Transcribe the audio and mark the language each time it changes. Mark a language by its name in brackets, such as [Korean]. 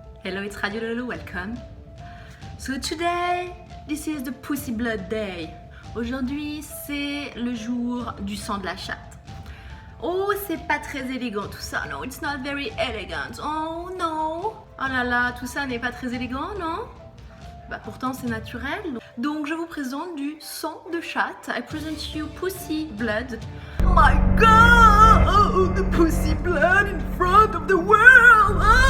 [English] Hello, it's Radio Lolo, welcome. So today, this is the Pussy Blood Day. [French] Aujourd'hui, c'est le jour du sang de la chatte. Oh, c'est pas très élégant tout ça, [English] no, it's not very elegant. [French] Oh no, oh là là, tout ça n'est pas très élégant, non? Bah pourtant c'est naturel. Donc je vous présente du sang de chatte. [English] I present you Pussy Blood. Oh my god, the pussy blood in front of the world.